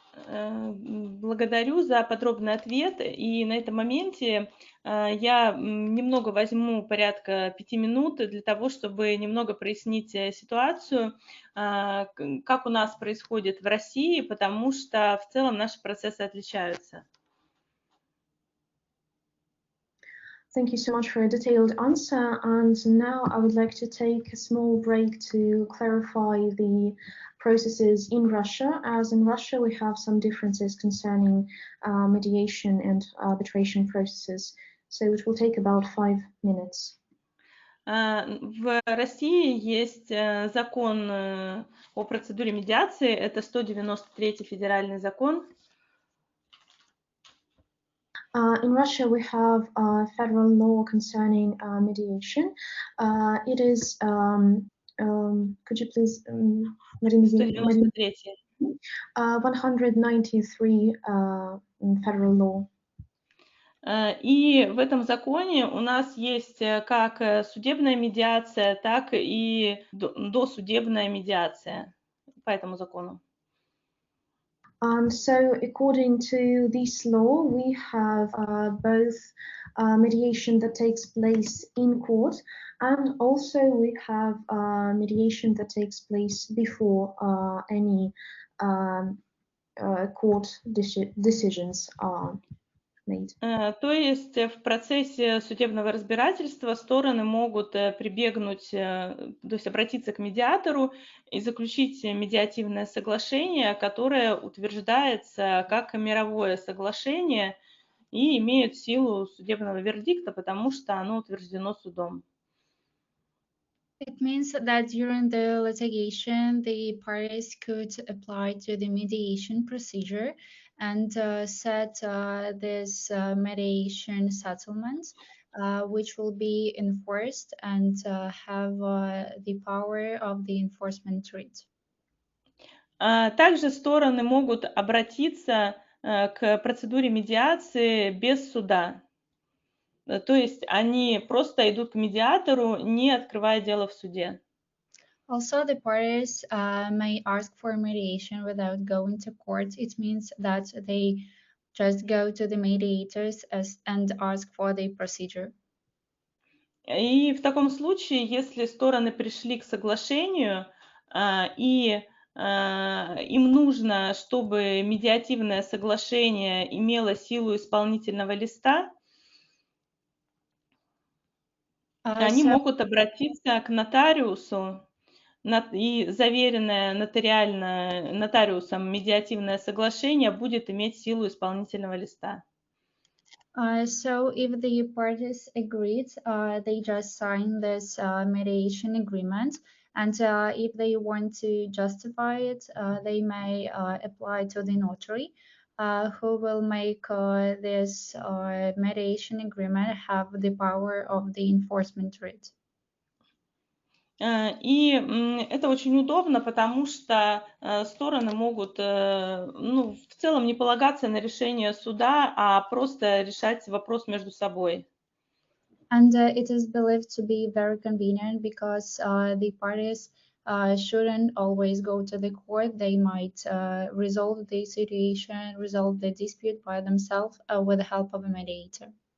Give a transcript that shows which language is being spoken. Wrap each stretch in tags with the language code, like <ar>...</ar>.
<ru>Благодарю за подробный ответ. И на этом моменте я немного возьму порядка 5 минут для того, чтобы немного прояснить ситуацию, как у нас происходит в России, потому что в целом наши процессы отличаются.</ru> <en>Thank you so much for a detailed answer. And now I would like to take a small break to clarify the processes in Russia, as in Russia we have some differences concerning mediation and arbitration processes. So it will take about 5 minutes.</en> <ru>В России есть закон о процедуре медиации, это 193-й федеральный закон.</ru> <en>In Russia, we have a federal law concerning mediation. It is, could you please,</en> <ru>193-й.</ru> <en>193 federal law.</en> <ru>И в этом законе у нас есть как судебная медиация, так и досудебная медиация по этому закону.</ru> <en>And so, according to this law, we have both mediation that takes place in court, and also we have mediation that takes place before any court decisions are made.</en> <ru>То есть в процессе судебного разбирательства стороны могут прибегнуть, то есть обратиться к медиатору и заключить медиативное соглашение, которое утверждается как мировое соглашение и имеет силу судебного вердикта, потому что оно утверждено судом.</ru> <en>It means that during the litigation, the parties could apply to the mediation procedure and set this mediation settlement, which will be enforced and have the power of the enforcement writ.</en> <ru>Также стороны могут обратиться к процедуре медиации без суда. То есть они просто идут к медиатору, не открывая дело в суде.</ru> <en>Also, the parties may ask for mediation without going to court. It means that they just go to the mediators and ask for the procedure.</en> <ru>И в таком случае, если стороны пришли к соглашению, и им нужно, чтобы медиативное соглашение имело силу исполнительного листа, они могут обратиться к нотариусу, и заверенное нотариально нотариусом медиативное соглашение будет иметь силу исполнительного листа.</ru> <en>So if the parties agreed, they just sign this mediation agreement, and if they want to justify it, they may apply to the notary, who will make this mediation agreement have the power of the enforcement writ.</en> <ru>И это очень удобно, потому что стороны могут, ну, в целом не полагаться на решение суда, а просто решать вопрос между собой.</ru> <en>And it is believed to be very convenient because the parties shouldn't always go to the court. They might resolve the situation, resolve the dispute by themselves with the help of a mediator.</en>